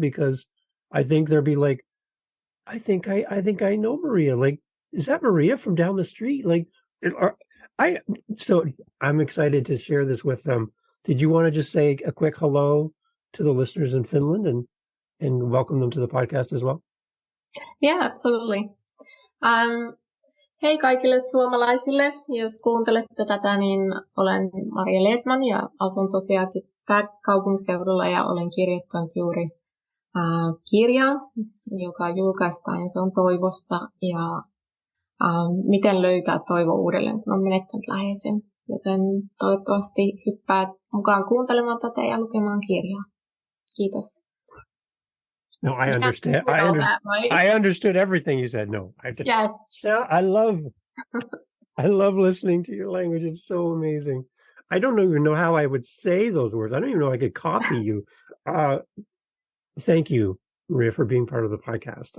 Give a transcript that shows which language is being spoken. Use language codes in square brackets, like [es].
[en] Because I think they'll be like, I think I know Maria. Like, is that Maria from down the street? Like, so I'm excited to share this with them. Did you want to just say a quick hello to the listeners in Finland and welcome them to the podcast as well? Yeah, absolutely. [fi] Hei kaikille suomalaisille. Jos kuuntelette tätä, niin olen Maria Lehtman ja asun tosiaankin pääkaupunkiseudulla ja olen kirjoittanut juuri kirjaa, joka julkaistaan, ja se on toivosta ja miten löytää toivo uudelleen, kun on menettänyt läheisen. Joten toivottavasti hyppäät mukaan kuuntelemaan tätä ja lukemaan kirjaa. Kiitos. [en] No, I understand. I understood everything you said. No, yes. So I love listening to your language. It's so amazing. I don't even know how I would say those words. I don't even know I could copy you. Thank you, Maria, for being part of the podcast.